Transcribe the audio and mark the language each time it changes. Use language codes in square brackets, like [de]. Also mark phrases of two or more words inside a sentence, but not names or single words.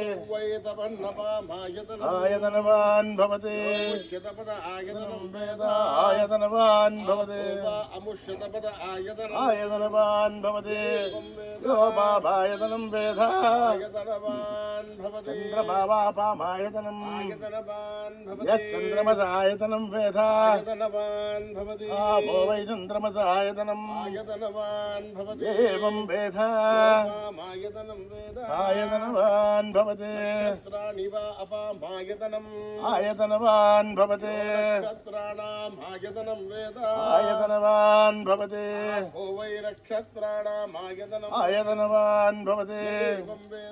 [sa] आयतनवान् भवते आयतनं वेद आयतनवान् भवते अमुष्यतपद आयतनवान् भवते यो पापायतनं वेद आयतनवान् भवते चन्द्रमापामायतनम् यश्चन्द्रमसायतनं वेद आपो वै चन्द्रमसायतनम् एवं वेद ఆయతనవాన్ భవతే నక్షత్రాణి వా అపామాయతనం ఆయతనవాన్ భవతే నక్షత్రాణాం ఆయతనం వేద ఆయతనవాన్ భవతే ఓ వై నక్షత్రాణాం ఆయతనం ఆయతనవాన్ భవతే ఏవం వేద